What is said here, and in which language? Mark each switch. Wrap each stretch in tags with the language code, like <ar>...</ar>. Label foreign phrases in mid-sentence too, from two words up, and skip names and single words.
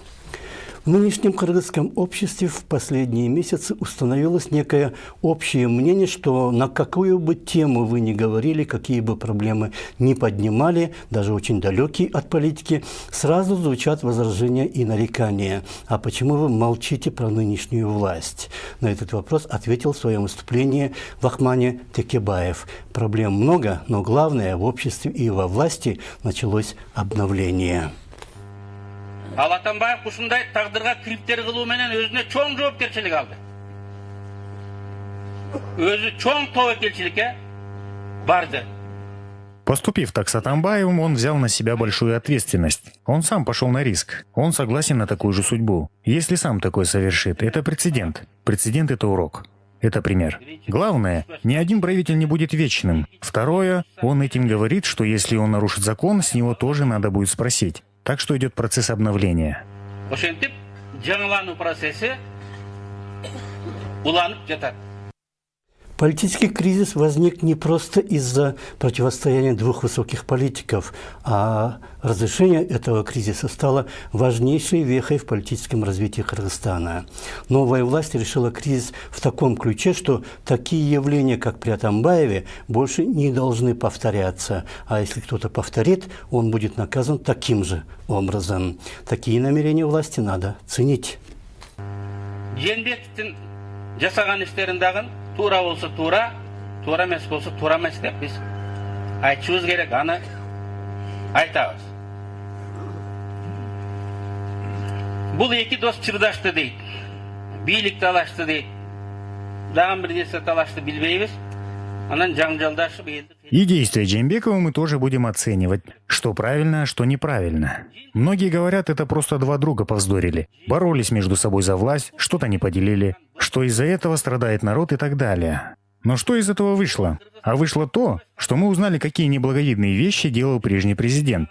<ru>В нынешнем кыргызском обществе в последние месяцы установилось некое общее мнение, что на какую бы тему вы ни говорили, какие бы проблемы ни поднимали, даже очень далекие от политики, сразу звучат возражения и нарекания. А почему вы молчите про нынешнюю власть? На этот вопрос ответил в своем выступлении в Акмане Текебаев. Проблем много, но главное, в обществе и во власти началось обновление.</ru> <ky>Ал Атамбаев ушундай тагдырга кириптер кылуу менен өзүнө чоң жоопкерчилик алды. Өзү чоң тобокелчиликке барды.</ky> <ru>Поступив так с Атамбаевым, он взял на себя большую ответственность. Он сам пошел на риск. Он согласен на такую же судьбу. Если сам такое совершит, это прецедент. Прецедент – это урок. Это пример. Главное, ни один правитель не будет вечным. Второе, он этим говорит, что если он нарушит закон, с него тоже надо будет спросить. Так что идет процесс обновления.</ru> <ky>Ошентип, жаңылануу процесси уланып жатат.</ky> <ru>Политический кризис возник не просто из-за противостояния двух высоких политиков, а разрешение этого кризиса стало важнейшей вехой в политическом развитии Кыргызстана. Новая власть решила кризис в таком ключе, что такие явления, как при Атамбаеве, больше не должны повторяться. А если кто-то повторит, он будет наказан таким же образом. Такие намерения власти надо ценить.</ru> <ky>Жээнбековдун жасаган иштерин дагы туура болсо туура, туура эмес болсо туура эмес деп биз айтышыбыз керек, аны айтабыз. Бул эки дос чырдашты дейт. Бийлик талашты дейт. Дагы бир нерсе талашты билбейбиз. Анан жаңжалдашып элди.</ky> <ru>И действия Жээнбекова мы тоже будем оценивать, что правильно, а что неправильно. Многие говорят, это просто два друга повздорили, боролись между собой за власть, что-то не поделили, что из-за этого страдает народ и так далее. Но что из этого вышло? А вышло то, что мы узнали, какие неблаговидные вещи делал прежний президент.</ru>